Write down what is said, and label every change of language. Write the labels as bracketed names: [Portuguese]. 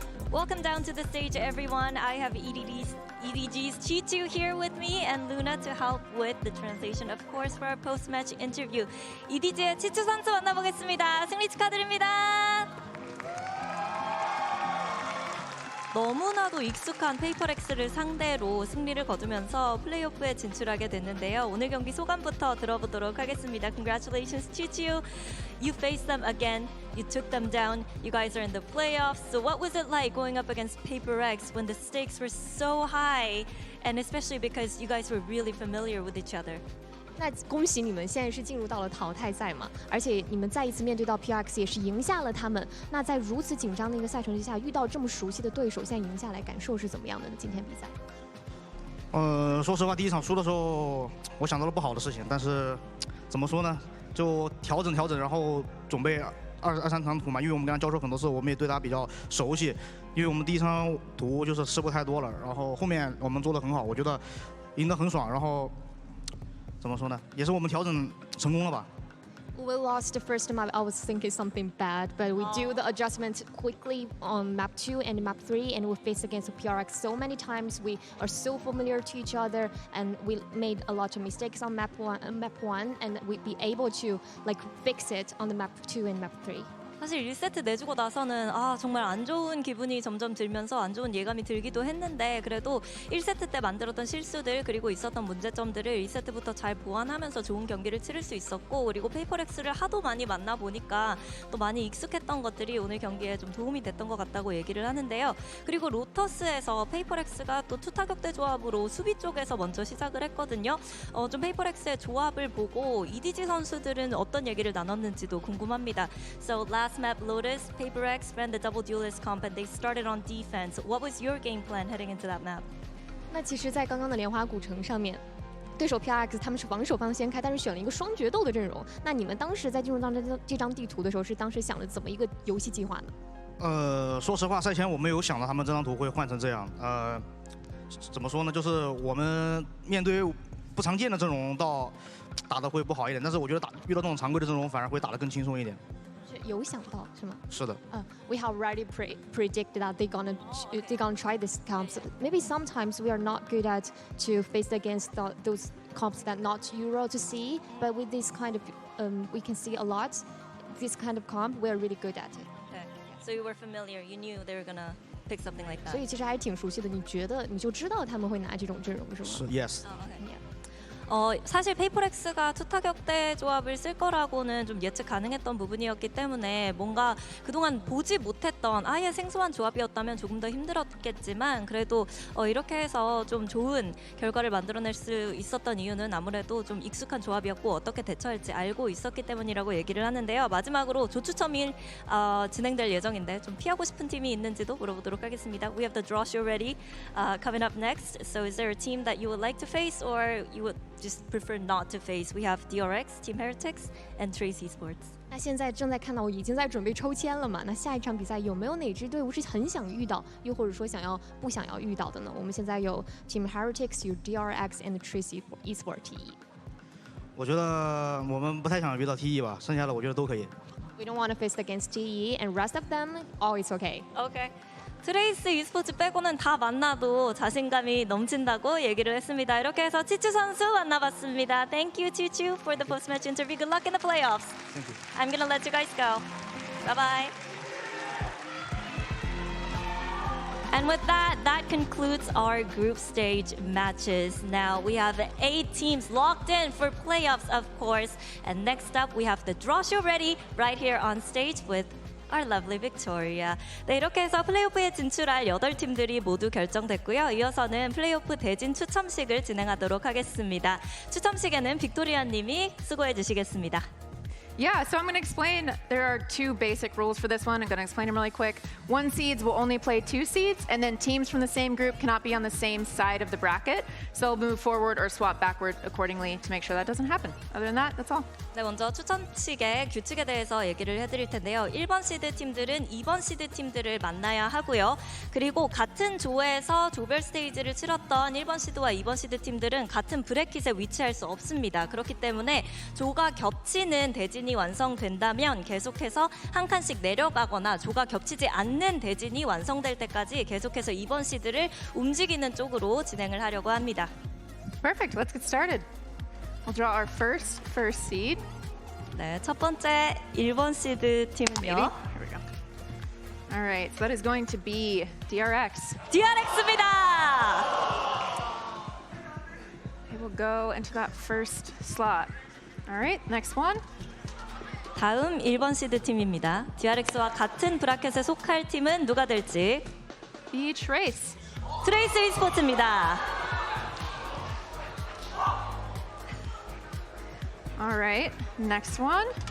[English] Welcome down to the stage, everyone. I have EDG's Chichu here with me and Luna to help with the translation, of course, for our post-match interview. [Korean] EDG의 치추 선수 만나보겠습니다. 승리 축하드립니다. 너무나도 익숙한 페이퍼렉스를 상대로 승리를 거두면서 플레이오프에 진출하게 됐는데요. 오늘 경기 소감부터 들어보도록 하겠습니다. [English] Congratulations, Chichu. You faced them again. You took them down. You guys are in the playoffs. So what was it like going up against PRX when the stakes were so high? And especially because you guys were really familiar with each other. [Chinese] 那恭喜你们，现在是进入到了淘汰赛嘛，而且你们再一次面对到 PRX 也是赢下了他们。那在如此紧张的一个赛程之下，遇到这么熟悉的对手，现在赢下来，感受是怎么样的呢？今天比赛？说实话，第一场输的时候，我想到了不好的事情，但是怎么说呢，就调整，然后准备二三场图嘛，因为我们跟他交手很多次，我们也对他比较熟悉。因为我们第一场图就是失误太多了，然后后面我们做得很好，我觉得赢得很爽，然后。怎么说呢？也是我们调整成功了吧。 [English] We lost the first map. I was thinking something bad, but we do the adjustment quickly on map 2 and map 3, and we face against PRX so many times. We are so familiar to each other, and we made a lot of mistakes on map 1, and we'd be able to like fix it on the map 2 and map 3. [Korean] 사실 1세트 내주고 나서는 정말 안 좋은 기분이 점점 들면서 안 좋은 예감이 들기도 했는데 그래도 1세트 때 만들었던 실수들 그리고 있었던 문제점들을 2세트부터 잘 보완하면서 좋은 경기를 치를 수 있었고 그리고 페이퍼렉스를 하도 많이 만나보니까 또 많이 익숙했던 것들이 오늘 경기에 좀 도움이 됐던 것 같다고 얘기를 하는데요. 그리고 로터스에서 페이퍼렉스가 또 투타격대 조합으로 수비 쪽에서 먼저 시작을 했거든요. 좀 페이퍼렉스의 조합을 보고 EDG 선수들은 어떤 얘기를 나눴는지도 궁금합니다. [English] So last map, Lotus, PRX ran the double duelist comp and they started on defense. What was your game plan heading into that map? [Chinese] 那其实，在刚刚的莲花古城上面，对手 PRX 他们是防守方先开，但是选了一个双决斗的阵容。那你们当时在进入到这张地图的时候，是当时想了怎么一个游戏计划呢？说实话，赛前我没有想到他们这张图会换成这样。怎么说呢？就是我们面对不常见的阵容，打得会不好一点。但是我觉得遇到这种常规的阵容，反而会打得更轻松一点。有想到是吗？是的。 [English] We have already predicted that they're gonna try this comps. Maybe sometimes we are not good at to face against those comps that not Euro to see, but with this kind of we can see a lot. This kind of comp we're really good at it. Okay. So you were familiar. You knew they were gonna pick something like that. [Chinese] 所以其实还是挺熟悉的。你觉得你就知道他们会拿这种阵容是吗？是 [English] Yes. [Korean] 사실 페이퍼렉스가 투타격대 조합을 쓸 거라고는 좀 예측 가능했던 부분이었기 때문에 뭔가 그동안 보지 못했던 아예 생소한 조합이었다면 조금 더 힘들었겠지만 그래도 이렇게 해서 좀 좋은 결과를 만들어낼 수 있었던 이유는 아무래도 좀 익숙한 조합이었고 어떻게 대처할지 알고 있었기 때문이라고 얘기를 하는데요. 마지막으로 조추첨이 진행될 예정인데 좀 피하고 싶은 팀이 있는지도 물어보도록 하겠습니다. [English] We have the draw show ready coming up next. So is there a team that you would like to face or you would just prefer not to face? We have PRX, Team Heretics, and Trace Esports. [Chinese] 那现在正在看到，我已经在准备抽签了嘛？那下一场比赛有没有哪支队伍是很想遇到，又或者说不想要遇到的呢？我们现在有 Team Heretics， 有 DRX [English] and [Chinese] Trace Esports TE。我觉得我们不太想遇到 TE 吧，剩下的我觉得都可以。 [English] We don't want to face against TE, and rest of them, all is okay. Okay. [Korean] 트레이스 e스포츠 빼고는 다 만나도 자신감이 넘친다고 얘기를 했습니다. 이렇게 해서 치추 선수 만나봤습니다. [English] Thank you, Chichu, for the post-match interview. Good luck in the playoffs. Thank you. I'm gonna let you guys go. Bye-bye. And with that, that concludes our group stage matches. Now we have 8 teams locked in for playoffs, of course. And next up, we have the draw show ready right here on stage with our lovely Victoria. [Korean] 네, 이렇게 해서 플레이오프에 진출할 8팀들이 모두 결정됐고요. 이어서는 플레이오프 대진 추첨식을 진행하도록 하겠습니다. 추첨식에는 빅토리아 님이 수고해 주시겠습니다. [English] Yeah, so I'm going to explain. There are two basic rules for this one. I'm going to explain them really quick. 1 seeds will only play 2 seeds, and then teams from the same group cannot be on the same side of the bracket. So they'll move forward or swap backward accordingly to make sure that doesn't happen. Other than that, that's all. [Korean] 네, 먼저 추천칙의 규칙에 대해서 얘기를 해드릴 텐데요. 1번 시드 팀들은 2번 시드 팀들을 만나야 하고요. 그리고 같은 조에서 조별 스테이지를 치렀던 1번 시드와 2번 시드 팀들은 같은 브래킷에 위치할 수 없습니다. 그렇기 때문에 조가 겹치는 대진이 완성된다면 계속해서 한 칸씩 내려가거나 조가 겹치지 않는 대진이 완성될 때까지 계속해서 2번 시드를 움직이는 쪽으로 진행을 하려고 합니다. [English] Perfect. Let's get started. We'll draw our first seed. [Korean] 네, 첫 번째 1번 시드 팀은요. [English] Here we go. All right, so that is going to be DRX. [Korean] DRX입니다. [English] It will go into that first slot. All right, next one. [Korean] 다음 1번 시드 팀입니다. DRX와 같은 브라켓에 속할 팀은 누가 될지. [English] The Trace. [Korean] 트레이스 e스포츠입니다. [English] All right, next one.